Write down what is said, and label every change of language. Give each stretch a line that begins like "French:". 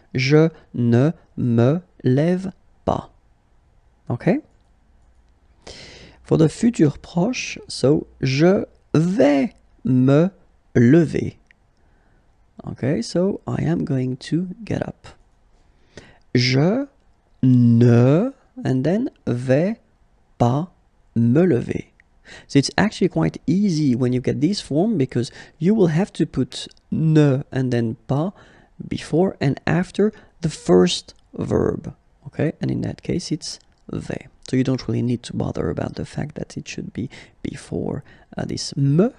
French: Je ne me lève pas.
English: Okay, for the
French: futur proche, so je vais me lever.
English: Okay, so I am going to get up.
French: Je ne,
English: and then
French: vais pas me lever.
English: So it's actually quite easy when you get this form, because you will have to put ne and then pas before and after the first verb. Okay, and in that case it's vais. So you don't really need to bother about the fact that it should be before this me.